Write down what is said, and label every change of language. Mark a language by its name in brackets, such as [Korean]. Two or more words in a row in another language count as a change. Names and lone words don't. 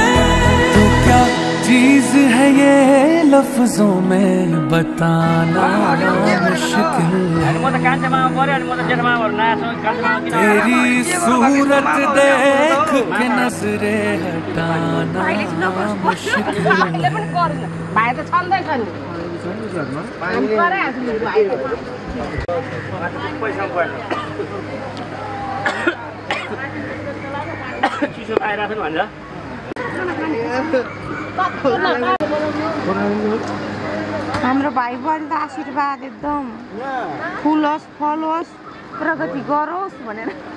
[Hindi] तू क्या चीज है ये लफ्जों में बताना मुश्किल है। तेरी सूरत देख के नजरे हटाना मुश्किल है। [Nepali] भाइ त छन्दैछ नि हामी गरिहाल्छौँ नि भाइ चिसो आइरहेको छ भन्छ। हाम्रो भाइ बहिनी त आशीर्वाद एकदम फुलोस् फलोस् प्रगति गरोस् भनेर।